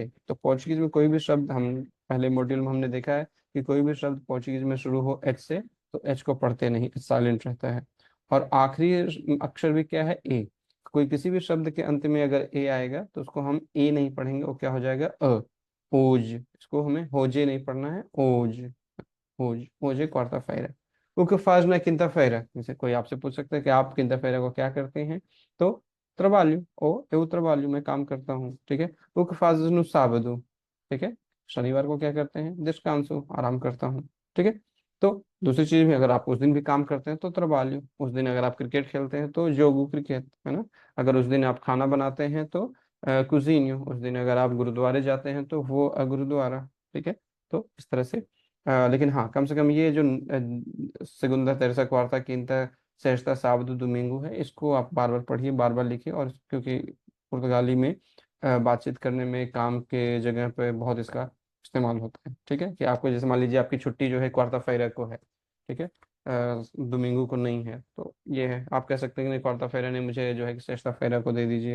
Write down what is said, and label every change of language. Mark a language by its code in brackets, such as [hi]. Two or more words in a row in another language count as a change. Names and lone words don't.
[hi] तो पोर्चुगीज में कोई भी शब्द, हम पहले मॉड्यूल में हमने देखा है कि कोई भी शब्द पोर्चुगीज में शुरू हो एच से, तो एच को पढ़ते नहीं, साइलेंट रहता है। और आखिरी अक्षर भी क्या है, ए। कोई किसी भी शब्द के अंत में अगर ए आएगा तो उसको हम ए नहीं पढ़ेंगे, वो क्या हो जाएगा, ओज। इसको हमें होजे नहीं पढ़ना है, ओज। मुझे [pt] quarta-feira, o que faz na quinta-feira? [hi] जैसे कोई आपसे पूछ सकता है कि आप quinta-feira को क्या करते हैं, तो trabalho, [pt] ou eu trabalho, [hi] मैं काम करता हूँ। ठीक है, [pt] o que fazes no sábado? [hi] ठीक है, शनिवार को क्या करते हैं, descanso, आराम करता हूँ। ठीक है, तो दूसरी चीज भी, अगर आप उस दिन भी काम करते हैं तो trabalho, उस दिन अगर आप क्रिकेट खेलते हैं तो jogo क्रिकेट, है ना। अगर उस दिन आप खाना बनाते हैं तो कुजीन्यो, उस दिन अगर आप गुरुद्वारे जाते हैं तो वो गुरुद्वारा। ठीक है। तो इस तरह से लेकिन हाँ, कम से कम ये जो [pt] segunda terça quarta quinta sexta sábado domingo [hi] है, इसको आप बार बार पढ़िए, बार बार लिखिए। और क्योंकि पुर्तगाली में बातचीत करने में, काम के जगह पे बहुत इसका इस्तेमाल होता है। ठीक है, कि आपको जैसे मान लीजिए आपकी छुट्टी जो है [pt] quarta-feira [hi] को है, ठीक है, दोमिंगो को नहीं है, तो ये है, आप कह सकते हैं कि नहीं, [pt] quarta-feira [hi] ने मुझे जो है कि [pt] sexta-feira [hi] को दे दीजिए।